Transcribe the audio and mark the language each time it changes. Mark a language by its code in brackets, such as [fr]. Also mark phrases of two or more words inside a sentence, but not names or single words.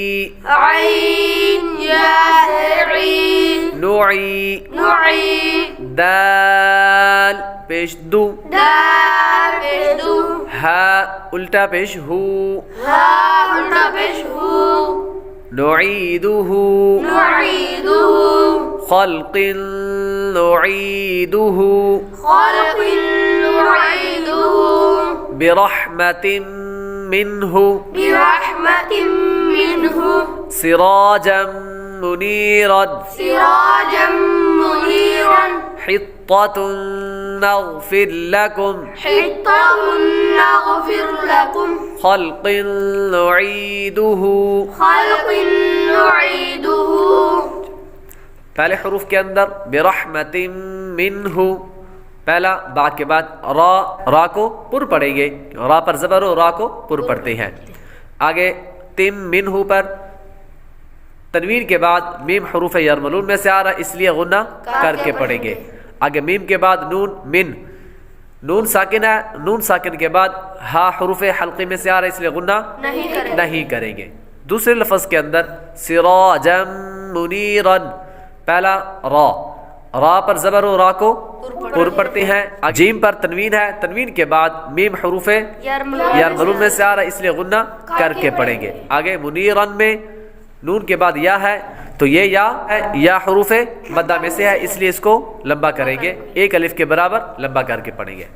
[ur] نعی، دال پیش دو، ہا الٹا پیش ہو, [ar] نعيده، خلق نعيده, برحمة منه، سراجا منيرا، حطة نغفر لكم، خلق نعيده. [ur] پہلے حروف کے اندر [ar] برحمة منه [ur] پہلا با کے بعد را، را کو پر پڑھیں گے، را پر زبر ہو، را کو پر پڑھتے ہیں. آگے تم منہ پر تنوین کے بعد میم حروف یرملون میں سے آ رہا ہے اس لیے غنہ کر کے پڑھیں گے. آگے میم کے بعد نون، من، نون ساکن ہے، نون ساکن کے بعد ہا حروف حلقی میں سے آ رہا ہے اس لیے غنہ نہیں کریں گے. دوسرے لفظ کے اندر [ar] سراجا منیرا، [ur] پہلا را، را پر زبر و را کو پر پڑھتے ہیں. جیم پر تنوین ہے، تنوین کے بعد میم حروف یرملون میں سے آ رہا ہے اس لیے غنہ کر کے پڑھیں گے. آگے منیرن میں نون کے بعد یا ہے تو یہ یا ہے، یا حروف مدہ میں سے ہے اس لیے اس کو لمبا کریں گے، ایک الف کے برابر لمبا کر کے پڑھیں گے.